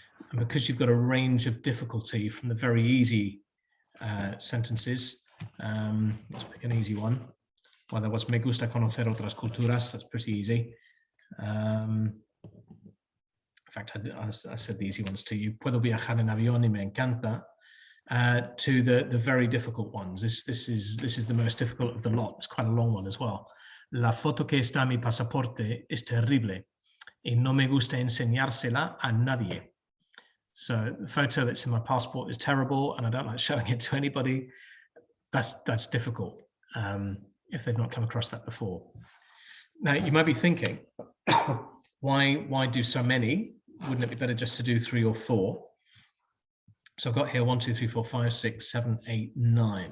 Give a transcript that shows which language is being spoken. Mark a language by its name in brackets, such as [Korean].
[English] And because you've got a range of difficulty from the very easy sentences, let's pick an easy one. Well, there was [Spanish] me gusta conocer otras culturas. [English] That's pretty easy. In fact, I said the easy ones to you. [Spanish] Puedo viajar en avión y me encanta. [English] To the very difficult ones. This is the most difficult of the lot. It's quite a long one as well. [Spanish] La foto que está en mi pasaporte es terrible y no me gusta enseñársela a nadie. [English] So the photo that's in my passport is terrible, and I don't like showing it to anybody. That's difficult if they've not come across that before. Now you might be thinking, why do so many? Wouldn't it be better just to do 3 or 4? So I've got here 1, 2, 3, 4, 5, 6, 7, 8, 9.